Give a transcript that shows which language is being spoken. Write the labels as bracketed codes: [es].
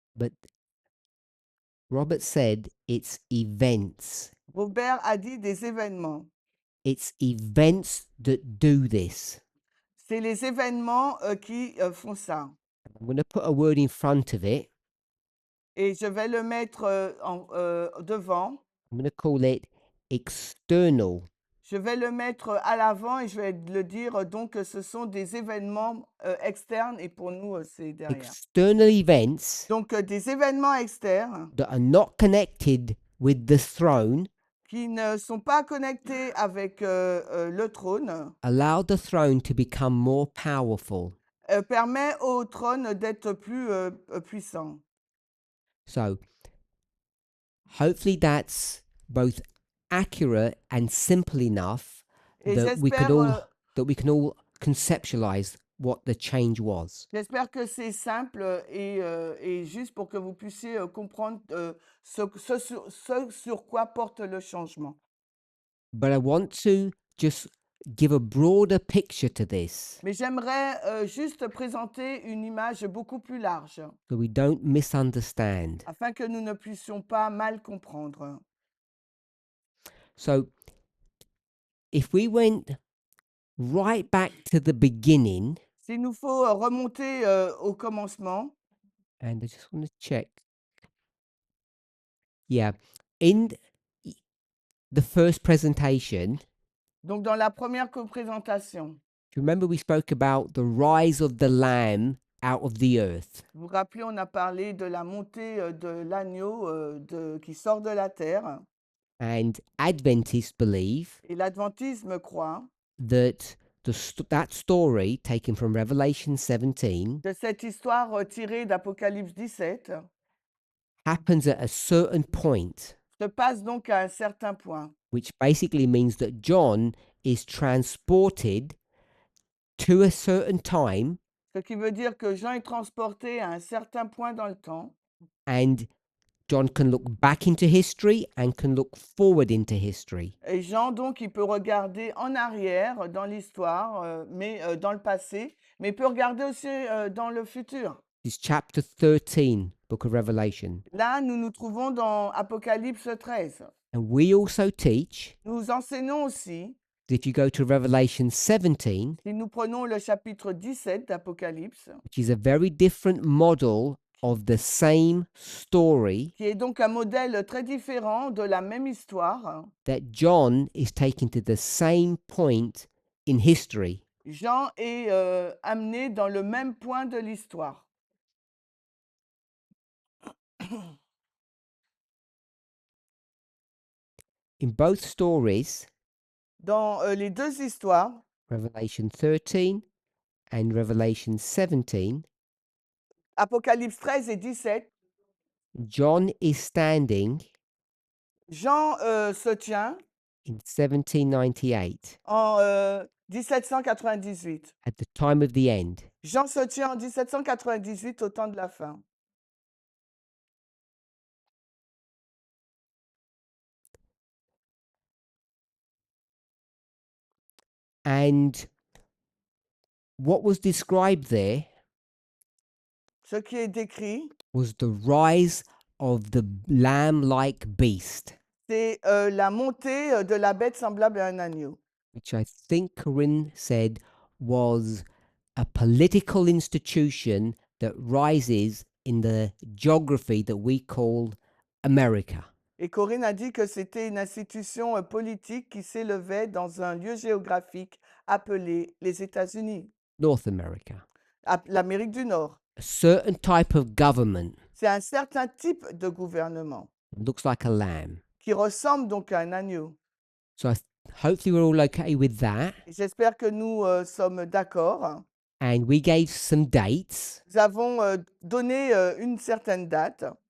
[en] but Robert said it's events. [fr] Robert a dit des événements. [en] It's events that do this. [fr] C'est les événements qui font ça. [en] I'm going to put a word in front of it. [fr] Et je vais le mettre devant. [en] I'm going to call it external. [fr] Je vais le mettre à l'avant et je vais le dire donc que ce sont des événements externes et pour nous, c'est derrière. [en] External events [fr] Donc, des événements externes [en] that are not connected with the throne [fr] qui ne sont pas connectés avec le trône [en] allow the throne to become more powerful. [fr] permet au trône d'être plus puissant. [en] So, hopefully, that's both accurate and simple enough [fr] Et [en] that we could [fr] j'espère [en] all can all conceptualize what the change was. [fr] j'espère que c'est simple et juste pour que vous puissiez comprendre ce sur quoi porte le changement. [en] But I want to just give a broader picture to this [fr] Mais j'aimerais juste présenter une image beaucoup plus large [en] so we don't misunderstand. [fr] afin que nous ne puissions pas mal comprendre. [en] So, if we went right back to the beginning, [fr] S'il nous faut remonter au commencement, [en] and I just want to check. Yeah, in the first presentation, [fr] donc dans la première présentation, [en] do you remember we spoke about the rise of the Lamb out of the earth? [fr] vous vous rappelez, on a parlé de la montée de l'agneau qui sort de la terre. [en] And Adventists believe [fr] Et l'adventisme croit [en] that that story taken from Revelation 17 [fr] que cette histoire tirée d'Apocalypse 17 [en] happens at a certain point, [fr] se passe donc à un certain point, [en] which basically means that John is transported to a certain time [fr] ce qui veut dire que Jean est transporté à un certain point dans le temps [en] and John can look back into history and can look forward into history. [fr] et Jean donc il peut regarder en arrière dans l'histoire, mais dans le passé, mais il peut regarder aussi dans le futur. [en] This is chapter 13, book of Revelation. [fr] Là, nous nous trouvons dans Apocalypse 13. [en] And we also teach [fr] Nous enseignons aussi, [en] that if you go to Revelation 17, [fr] si nous prenons le chapitre 17 d'Apocalypse, [en] which is a very different model of the same story, [fr] qui est donc un modèle très différent de la même histoire, [en] that John is taken to the same point in history. [fr] Jean est amené dans le même point de l'histoire. [en] In both stories, [fr] Dans les deux histoires, [en] Revelation 13 and Revelation 17, [fr] Apocalypse 13 et 17, [en] John is standing [fr] Jean se tient [en] in 1798 [fr] en 1798. [en] at the time of the end. [fr] Jean se tient en 1798 au temps de la fin. [en] And what was described there [fr] Ce qui est décrit, [en] was the rise of the lamb-like beast, [fr] c'est la montée de la bête semblable à un agneau, [en] which I think Corinne said was a political institution that rises in the geography that we call America. [fr] Et Corinne a dit que c'était une institution politique qui s'élevait dans un lieu géographique appelé les États-Unis, [en] North America. [fr] l'Amérique du Nord. [en] A certain type of government [fr] C'est un certain type de gouvernement [en] looks like a lamb. [fr] qui ressemble donc à un agneau. [en] So hopefully we're all okay with that. [fr] Et j'espère que nous sommes d'accord. [en] And we gave some dates. [fr] Nous avons donné une certaine date.